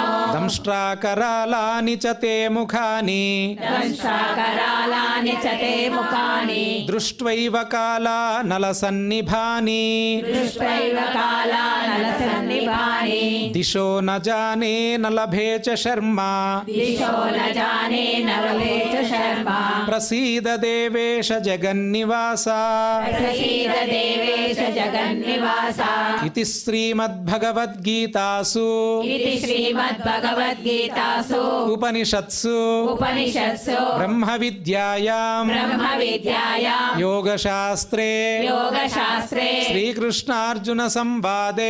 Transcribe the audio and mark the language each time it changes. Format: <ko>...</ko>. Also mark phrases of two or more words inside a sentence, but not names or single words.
<sa>दंष्ट्राकरालानि च ते मुखानि దంశాకరాలాని చ తే ముఖాని दृष्ट्वैव कालानलसन्निभानि దృష్ట్వైవ కాలానలసన్నిభాని दिशो न जाने न लभे च शर्मा దిశో న జానే నరలే చ శర్మ प्रसीद देवेश जगन्निवास ప్రసీద దేవేశ జగన్నివాస इति श्रीमद्भगवद्गीतासु ఇది శ్రీమద్భగవద్గీతాసు उपनिषत्सु ఉపనిషత్సు ब्रह्मविद्यायां బ్రహ్మ విద్యాయాం योगशास्त्रे యోగశాస్త్రే श्रीकृष्णार्जुनसंवादे</sa>